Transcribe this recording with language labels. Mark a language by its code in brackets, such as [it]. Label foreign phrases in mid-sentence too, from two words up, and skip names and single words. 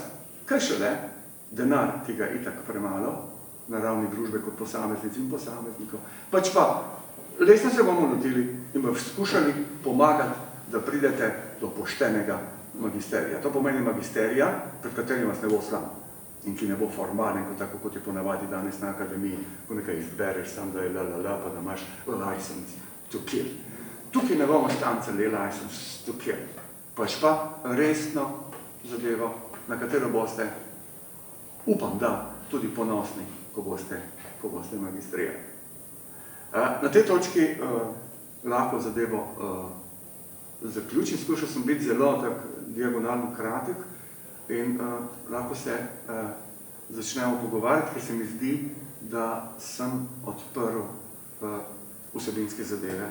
[sl] Kaj šele, denar, ki ga je itak premalo na ravni družbe kot posameznic in posameznikov, pač pa resno se bomo lotili in bomo skušali pomagati, da pridete do poštenega magisterija. To pomeni magisterija, pred katerim vas ne bo sram in ki ne bo formalen, tako kot je ponavadi danes na akademiji, ko nekaj izbereš sam, da je pa da imaš [en] license to kill. [sl] Tukaj ne bomo štancali [en] license to kill, [sl] pač pa resno zadevo, na katero boste, upam, da tudi ponosni, ko boste magistrirali. Na tej točki lahko zadevo zaključim. Skušal sem biti zelo tak diagonalno kratek in lahko se začnemo pogovarjati, ker se mi zdi, da sem odprl vsebinske zadeve.